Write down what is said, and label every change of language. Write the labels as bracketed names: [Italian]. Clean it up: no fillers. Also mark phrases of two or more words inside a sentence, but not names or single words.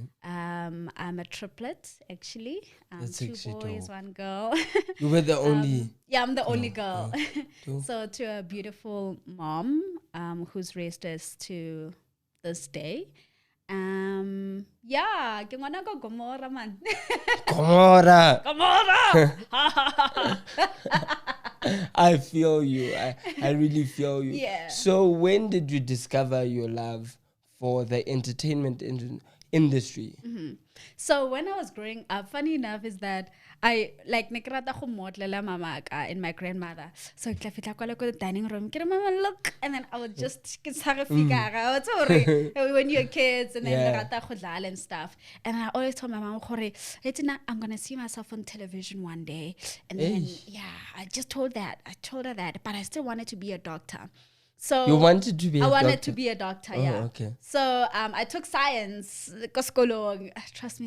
[English] I'm a triplet, actually. That's two actually boys, dope. one girl. You were the only. Yeah, I'm the only girl. Dope. So to a beautiful mom who's raised us to this day. Yeah, [Tswana] ke ngwana ko Gomora man. [English] Gomora. Gomora. I feel you. I really feel you. Yeah. So when did you discover your love for the entertainment industry? So when I was growing up, funny enough is that I like [Tswana] nekrata go modlela mama [English] and my grandmother. So [Tswana] ke fitla kwa le [English] dining room, [Tswana] ke re mama [English] look, and then I would just get figara. When you're kids and then [Tswana] rata go dlala [English] and stuff. And I always told my mom, I'm gonna see myself on television one day. And then I just told her that, but I still wanted to be a doctor. So you wanted to be I wanted to be a doctor, yeah. Okay. So I took science, trust me.